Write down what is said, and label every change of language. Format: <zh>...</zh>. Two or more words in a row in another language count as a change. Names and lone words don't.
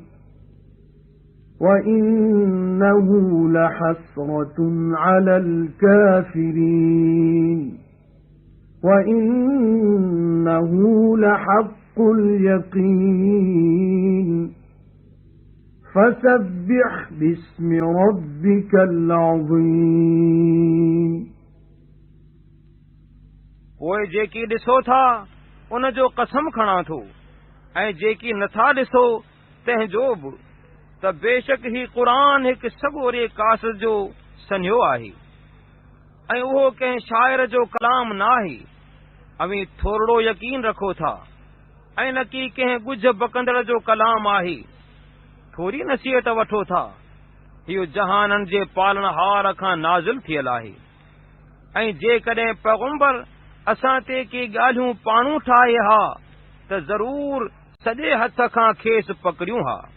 <ar>وَإِنَّهُ لَحَسْرَةٌ عَلَى الْكَافِرِينَ وَإِنَّهُ لَحَقُّ الْيَقِينِ فَسَبِّحْ بِاسْمِ رَبِّكَ الْعَظِيمِ</ar> <sd>पोइ जेकी ॾिसो था उन जो कसम खणां थो ऐं जेकी नथा ॾिसो तंहिंजो बि त बेशक ही क़ुरान हिकु सॻोरे कासिद जो सन्यो आहे ऐं उहो कंहिं शाइर जो कलाम नाहे अवी थोरो यकीन रखो था ऐं न की कंहिं ॻुझ बकंदड़ जो कलाम आहे थोरी नसीहत वठो था इहो जहाननि जे पालनहार खां नाज़िल थियल आहे ऐं जेकॾहिं पैगंबर असां ते के ॻाल्हियूं पाणू ठाहे हा त ज़रूर सॼे हथ खां खेसि पकड़ियूं हा</sd>